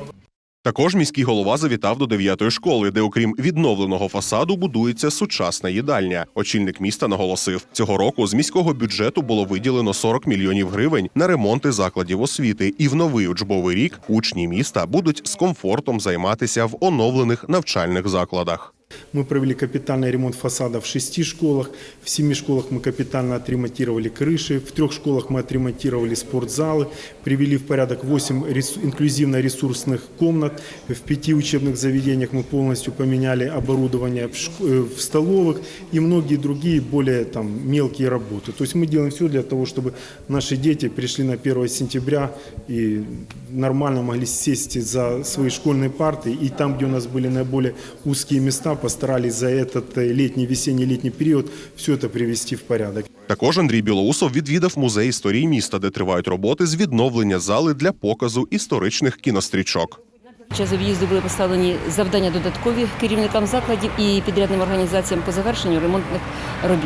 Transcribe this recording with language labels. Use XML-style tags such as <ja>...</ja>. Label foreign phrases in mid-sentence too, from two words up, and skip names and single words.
<uk>Також міський голова завітав до 9-ї школи, де окрім відновленого фасаду будується сучасна їдальня. Очільник міста наголосив, цього року з міського бюджету було виділено 40 мільйонів гривень на ремонти закладів освіти. І в новий учбовий рік учні міста будуть з комфортом займатися в оновлених навчальних закладах.</uk> <ru>Мы провели капитальный ремонт фасада в 6 школах, в 7 школах мы капитально отремонтировали крыши, в 3 школах мы отремонтировали спортзалы, привели в порядок 8 инклюзивно-ресурсных комнат, в 5 учебных заведениях мы полностью поменяли оборудование в столовых и многие другие более мелкие работы. То есть мы делаем все для того, чтобы наши дети пришли на 1 сентября и нормально могли сесть за свои школьные парты, и там, где у нас были наиболее узкие места, постарались за этот летний, весенний-летний</ru> <uk>період все це привести в порядок. Також Андрій Білоусов відвідав музей історії міста, де тривають роботи з відновлення зали для показу історичних кінострічок. Під час об'їзду були поставлені завдання додаткові керівникам закладів і підрядним організаціям по завершенню ремонтних робіт.</uk>